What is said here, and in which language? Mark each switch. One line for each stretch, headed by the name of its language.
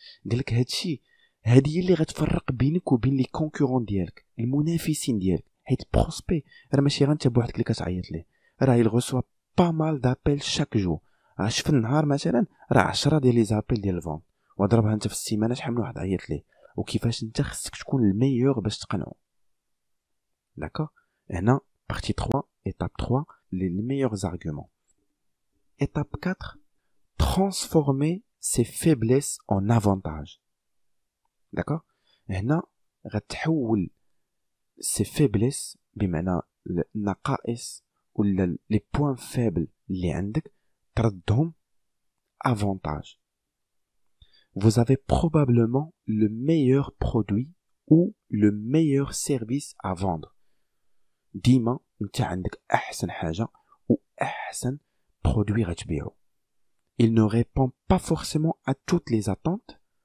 Arabic: قالك هادشي هادي اللي غتفرق بينك وبين لي كونكورون ديالك، المنافسين ديالك. حيت بروسبي راه ماشي غير انت بوحدك اللي كتعيط ليه، راه
French: il reçoit pas mal d'appels chaque jour.
Arabic: راه في النهار مثلا راه 10 ديال لي زابيل ديال الفون، وضربها انت في السيمانه شحال من واحد عيط ليه، وكيفاش انت خصك تكون الميور باش تقنعو. داكور. هنا
French: partie 3 étape 3 les meilleurs arguments. Étape 4 transformer ses faiblesses en avantages. D'accord.
Arabic: هنا غتحول
French: ses faiblesses
Arabic: بمعنى النقائص ولا
French: les points faibles
Arabic: اللي عندك تردهم avantage.
French: Vous avez probablement le meilleur produit ou le meilleur service à vendre.
Arabic: ديما انت عندك احسن حاجه واحسن برودوي غتبيعو.
French: Il ne répond pas forcément à toutes les attentes.